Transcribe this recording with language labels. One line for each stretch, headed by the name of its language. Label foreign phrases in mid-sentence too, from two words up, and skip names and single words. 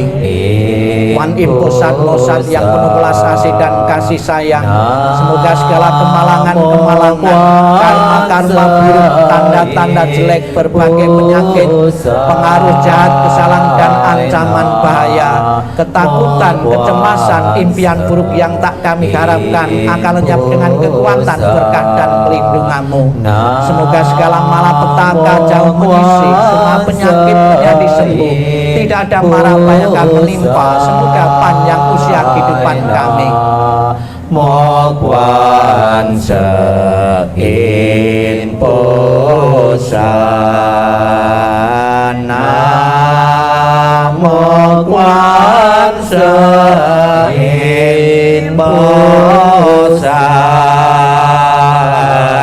Indonesian: Kuan Im Posat Mosat yang penuh belas kasih dan kasih sayang, semoga segala kemalangan-kemalangan, karma-karma buruk, tanda-tanda jelek, berbagai penyakit, pengaruh jahat, kesalahan dan ancaman bahaya, ketakutan, kecemasan, impian buruk yang tak kami harapkan akan lenyap dengan kekuatan berkah dan pelindungan-Mu. Semoga segala malapetaka jauh menyisih, semua penyakit menjadi sembuh, tidak ada mara yang akan menimpa, semoga panjang usia kehidupan kami. Mo Kuan Im Posat, Namo Kuan Im Posat,